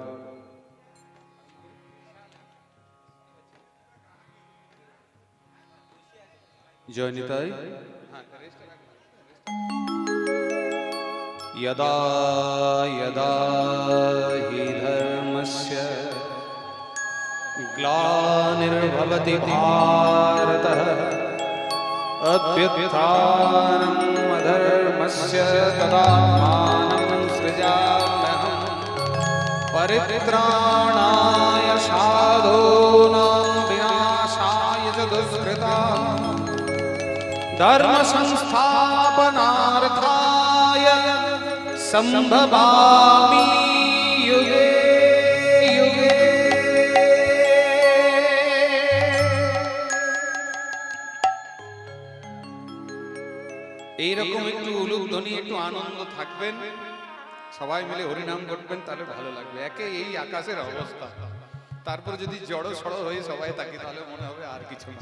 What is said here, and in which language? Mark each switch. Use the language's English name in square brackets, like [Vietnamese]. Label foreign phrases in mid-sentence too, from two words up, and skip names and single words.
[Bangla] জয় নিতাই। [Sanskrit] यदा यदा हि धर्मस्य ग्लानिर्भवति भारतः अभ्युत्थानम् अधर्मस्य तदात्मानं सृजाम्यहम् परित्राणाय साधूनां विनाशाय च दुष्कृताम् धर्म संस्थापनार्थाय संभवामि युगे युगे। [Bangla] এইরকম একটু উলুধ্বনি, একটু আনন্দ থাকবেন, সবাই মিলে হরিনাম করবেন, তাহলে ভালো লাগবে। একে এই আকাশের অবস্থা, তারপর যদি জড়ো সড়ো হয়ে সবাই থাকি তাহলে মনে হবে আর কিছু না।